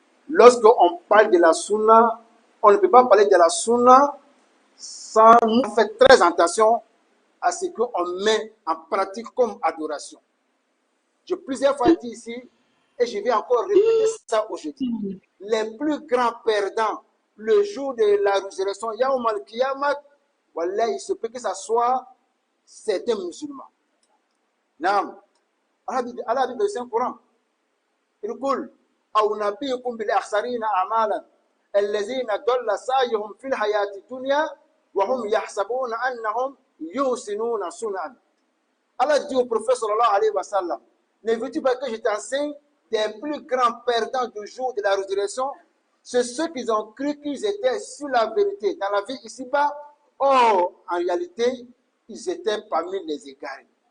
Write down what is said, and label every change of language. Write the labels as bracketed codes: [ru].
[fr] Lorsqu'on parle de la sunna, on ne peut pas parler de la sunna sans nous faire très attention à ce qu'on met en pratique comme adoration. J'ai plusieurs fois dit ici, et je vais encore répéter ça aujourd'hui. Les plus grands perdants, le jour de la résurrection, Yawm al-Qiyamah, voilà, il se peut que ce soit certains musulmans. [ar] Naam. [fr] Allah dit dans le Saint-Coran, il dit [ar] أو نبئكم بالأخسرين أعمالا الذين ضل سعيهم في الحياة الدنيا وهم يحسبون أنهم يحسنون صنعا. [fr] Allah dit au prophète sallallahu alayhi wa sallam, ne veux-tu pas que je t'enseigne des plus grands perdants du jour de la résurrection? C'est ceux qui ont cru qu'ils étaient sur la vérité dans la vie ici-bas. Or, en réalité, ils étaient parmi les égarés.